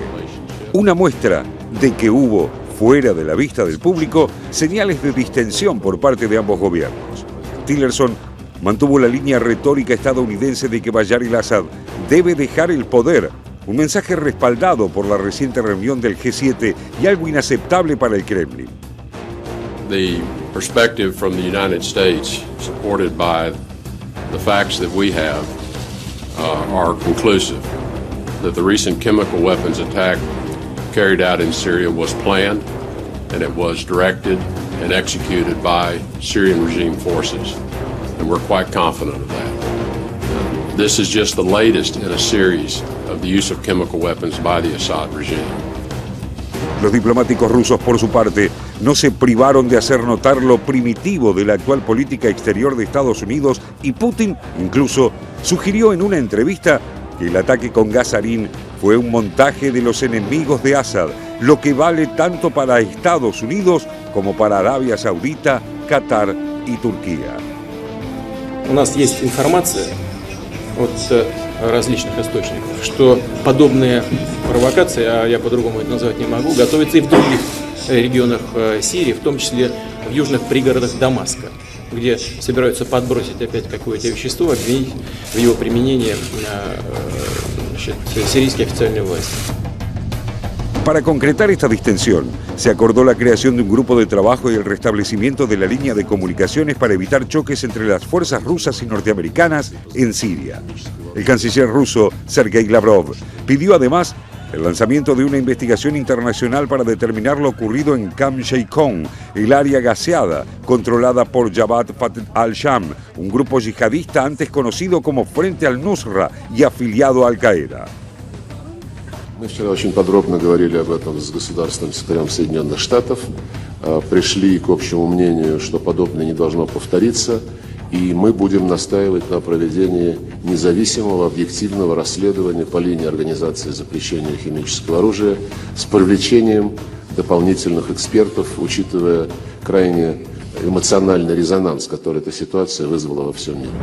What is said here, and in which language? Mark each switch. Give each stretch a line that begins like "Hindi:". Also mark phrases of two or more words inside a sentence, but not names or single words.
Spanish: Una muestra de que hubo, fuera de la vista del público, señales de distensión por parte de ambos gobiernos. Tillerson mantuvo la línea retórica estadounidense de que Bashar al-Assad debe dejar el poder, un mensaje respaldado por la reciente reunión del G7 y algo inaceptable para el Kremlin.
English: The perspective from the United States, supported by the facts that we have, are conclusive that the recent chemical weapons attack carried out in Syria was planned, and it was directed and executed by Syrian regime forces, and we're quite confident of that. This is just the latest in a series of the use of chemical weapons by the Assad regime.
Spanish: Los diplomáticos rusos, por su parte, no se privaron de hacer notar lo primitivo de la actual política exterior de Estados Unidos, y Putin incluso sugirió en una entrevista que el ataque con gas sarín fue un montaje de los enemigos de Assad, lo que vale tanto para Estados Unidos como para Arabia Saudita, Qatar y Turquía.
Russian: У нас есть информация от различных источников, что подобные провокации, а я по-другому это назвать не могу, готовятся и в других регионах Сирии, в том числе в южных пригородах Дамаска, где собираются подбросить опять какое-то вещество, обвинить в его применении сирийские официальные власти.
Spanish: Para concretar esta distensión, se acordó la creación de un grupo de trabajo y el restablecimiento de la línea de comunicaciones para evitar choques entre las fuerzas rusas y norteamericanas en Siria. El canciller ruso, Sergei Lavrov, pidió además el lanzamiento de una investigación internacional para determinar lo ocurrido en Camp Sheikhoun, el área gaseada controlada por Jabhat al-Sham, un grupo yihadista antes conocido como Frente al-Nusra y afiliado a Al-Qaeda.
Russian: Мы вчера очень подробно говорили об этом с государственным секретарем Соединенных Штатов, пришли к общему мнению, что подобное не должно повториться, и мы будем настаивать на проведении независимого объективного расследования по линии Организации запрещения химического оружия с привлечением дополнительных экспертов, учитывая крайне эмоциональный резонанс, который эта ситуация вызвала во всем мире.